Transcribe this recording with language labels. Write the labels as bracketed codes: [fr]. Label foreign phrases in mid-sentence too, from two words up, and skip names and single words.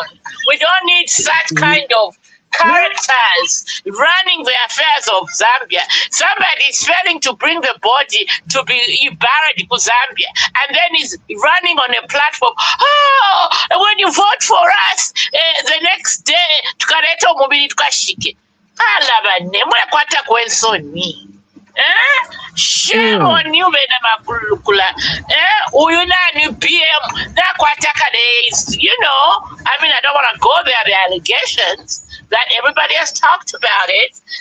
[en] We don't need such kind of characters running the affairs of Zambia. Somebody is failing to bring the body to be buried in Zambia, and then he's running on a platform. When you vote for us, the next day, [bem] tukaleta mubili tukashike. [en] Shame on you, Makulukula. [bem] Uyunani BM, days. [en] I don't want to go there. The allegations that everybody has talked about it.